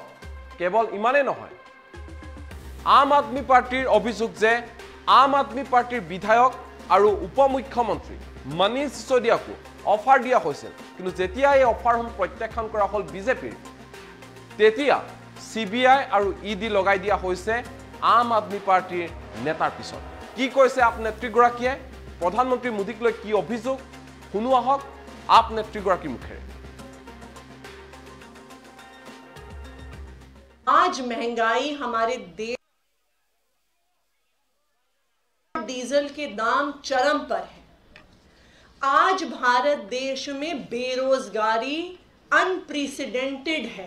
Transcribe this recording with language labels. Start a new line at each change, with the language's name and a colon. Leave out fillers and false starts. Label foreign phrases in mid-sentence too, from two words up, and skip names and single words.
Assamese: কেৱল ইমানেই নহয়, আম আদমী পাৰ্টিৰ অভিযোগ যে আম আদমী পাৰ্টিৰ বিধায়ক আৰু উপ মুখ্যমন্ত্ৰী মনীষ সিসোদিয়াকো অফাৰ দিয়া হৈছিল, কিন্তু যেতিয়া এই অফাৰসমূহ প্ৰত্যাখ্যান কৰা হ'ল বিজেপিৰ, তেতিয়া সিবিআই আৰু ইডি লগাই দিয়া হৈছে আম আদমী পাৰ্টিৰ নেতাৰ পিছত। কি কৈছে আপ নেত্ৰীগৰাকীয়ে, প্ৰধানমন্ত্ৰী মোদীক লৈ কি অভিযোগ শুনো আহক আপ নেত্ৰীগৰাকীৰ মুখেৰে।
Hindi: आज महंगाई हमारे देश, डीजल के दाम चरम पर है। आज भारत देश में बेरोजगारी अनप्रेसिडेंटेड है।